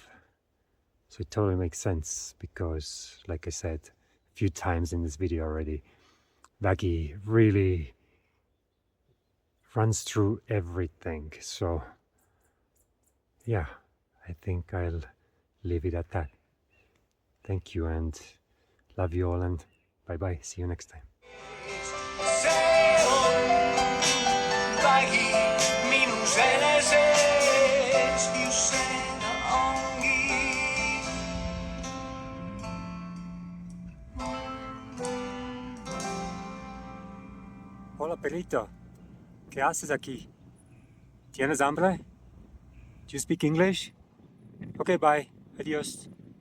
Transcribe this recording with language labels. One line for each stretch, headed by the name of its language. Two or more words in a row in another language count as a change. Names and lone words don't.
English: So it totally makes sense because, like I said a few times in this video already, vägi really runs through everything. So yeah, I think I'll leave it at that. Thank you and love you all and bye bye. See you next time.
Estonian: See on vägi minus eneses, just see ta ongi.
Spanish: Hola perrito, ¿qué haces aquí? ¿Tienes hambre?
English: Do you speak English? Okay, bye. Adios.